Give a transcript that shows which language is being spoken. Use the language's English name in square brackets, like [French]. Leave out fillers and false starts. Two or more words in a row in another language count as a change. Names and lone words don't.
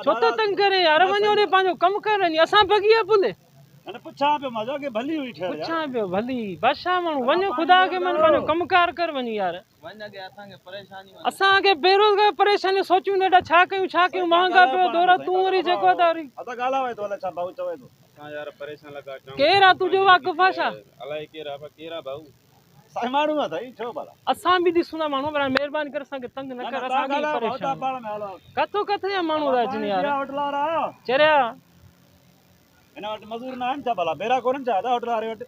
[Sindhi] छो तो तंग करे यार वञो रे पंहिंजो कमु कर वञी असां भॻी आहे पुल अने पुछां पियो मां अॻे भली हुई ठहर पुछां पियो भली बादशाह माण्हू वञो ख़ुदा खे मन पंहिंजो कमकार कर वञी यार असांखे बेरोज़गार परेशानी सोचूं नेॾा छा कयूं महांगा पियो दौरा तूं वरी जेको आहे अदा ॻाल्हाए थो अलाए छा भाऊ चवे थो हां यार परेशान लगा केरु आहे तुंहिंजो वाक़ुफ़ आहे छा अलाए केरु आहे केरु आहे भाऊ साईं माण्हू आहे साईं छो भला असां बि ॾिसूं था माण्हू पर महिरबानी करे असांखे तंग न कर असांखे परेशान पाण में हलो किथां किथे जा माण्हू था अचनि यार होटल वारा आयो चरिया हिन वटि मज़ूर न आहिनि छा भला बेरा कोन्हनि छा होटल वारे वटि